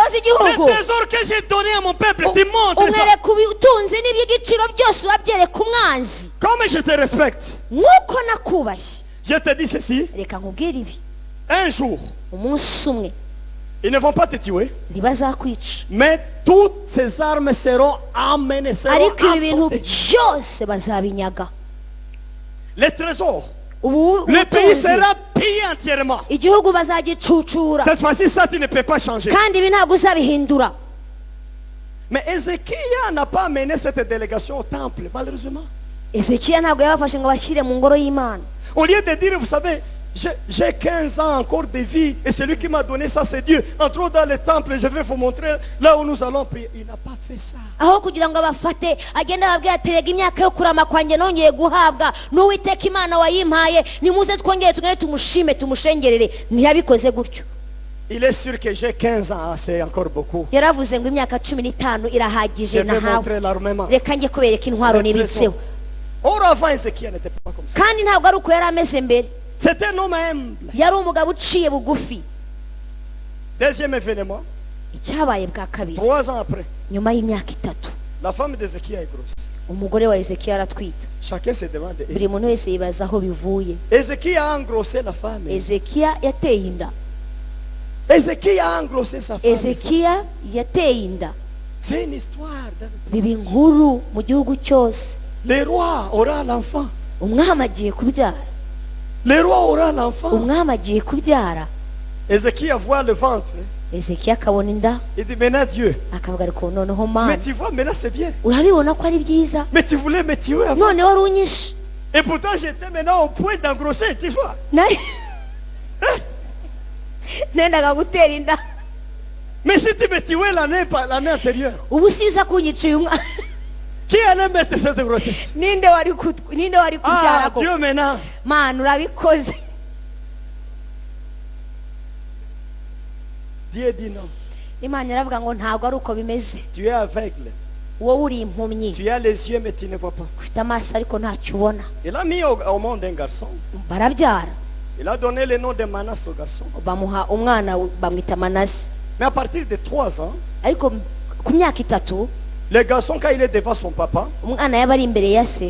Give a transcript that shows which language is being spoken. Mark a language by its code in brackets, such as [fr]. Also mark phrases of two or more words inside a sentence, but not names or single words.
[fr] Les [rw] z'igihugu, [fr] trésors que j'ai donnés à mon peuple, tu montres ça. [rw] umwereka ubutunzi n'iby'igiciro byose urabyereka umwanzi. [fr] Comme je te respecte, [rw] nk'uko nakubashye, [fr] je te dis ceci. [rw] reka nkubwire ibi, [fr] Un jour, [rw] umunsi umwe [fr] ils ne vont pas te tuer, [rw] ntibazakwica, [fr] mais toutes ces armes seront amenées, seront [rw] ariko ibi bintu [fr] apportées. [rw] byose bazabinyaga. [fr] Les trésors, [rw] ubu [fr] le pays [rw] butunzi, [fr] sera pillé entièrement. [rw] igihugu bazagicucura, [fr] Cette fois-ci, ça, tu ne peux pas changer. [rw] kandi ibi ntabwo uzabihindura. [fr] Mais Ézéchiel n'a pas amené cette délégation au temple, malheureusement. [rw] ezekiya ntabwo yabafashe ngo bashyire mu ngoro y'Imana. [fr] Au lieu de dire, vous savez, j'ai 15 ans encore de vie, et celui qui m'a donné ça, c'est Dieu. Entrons dans le temple, je vais vous montrer là où nous allons prier. Il n'a pas fait ça. [rw] aho kugira ngo abafate agende ababwira ati rega imyaka yo kurama kwanjye nongeye guhabwa n'uwiteka Imana wayimpaye, nimuze twongere tugende tumushime tumushengerere. ntiyabikoze gutyo. [fr] Il est sûr que j'ai 15 ans, c'est encore beaucoup. [rw] yaravuze ngo imyaka 15 [fr] Je [rw] irahagije [fr] vais [rw] nahawe, [fr] montrer l'armement. [rw] reka njye kubereka intwaro nibitseho. [fr] Or avant, Ézéchiel n'était pas comme ça. [rw] kandi ntabwo ari uko yari ameze mbere, [fr] C'était un homme humble. [rw] yari umugabo uciye bugufi. [fr] Deuxième événement, [rw] icyabaye bwa kabiri, [fr] 3 ans après, [rw] nyuma y'imyaka 3, [fr] la femme d'Ézéchiel est grosse. [rw] umugore wa ezekiya aratwita. [fr] Chacun se demande. [rw] buri muntu wese yibaza aho bivuye. [fr] Ézéchiel a engrossé la femme. [rw] ezekiya yateye inda. [fr] Ézéchiel a engrossé sa femme. [rw] ezekiya yateye inda. [fr] C'est une histoire. [rw] biba inkuru mu gihugu cyose. [fr] Le roi aura l'enfant. [rw] umwami agiye kubyara, [fr] Le roi aura l'enfant. [rw] umwami agiye kubyara. [fr] Ézéchiel voit le ventre. [rw] ezekiya akabona inda, [fr] Il dit maintenant Dieu. [rw] akavuga ariko noneho [fr] Mais [rw] mana, [fr] tu vois, maintenant c'est bien. [rw] urabibona ko ari byiza, [fr] Mais tu voulais me tuer avant. [rw] none wari unyishe. [fr] Et pourtant j'étais maintenant au point d'engrosser, tu vois. [rw] Nari- nendaga gutera inda, [fr] Mais si tu me tuais l'année antérieure, [rw] ubu siza kunyiciye umwana. [fr] qui allait mettre cette grossesse? [rw] ninde wari kubyara Ah, ko? [fr] Dieu maintenant. [rw] mana urabikoze. [fr] Dieu dit non. [rw] Imana iravuga ngo ntabwo ari uko bimeze, [fr] Tu es aveugle. [rw] wowe uri impumyi, [fr] Tu as les yeux mais tu ne vois pas. [rw] ufite amaso ariko ntacyo ubona. [fr] Il a mis au monde un garçon. [rw] barabyara, [fr] Il a donné le nom de Manas au garçon. [rw] bamuha umwana bamwita Manase. [fr] Mais à partir de 3 ans, [rw] ariko ku myaka 3, [fr] le garçon, quand il est devant son papa, [rw] umwana yaba ari imbere ya se,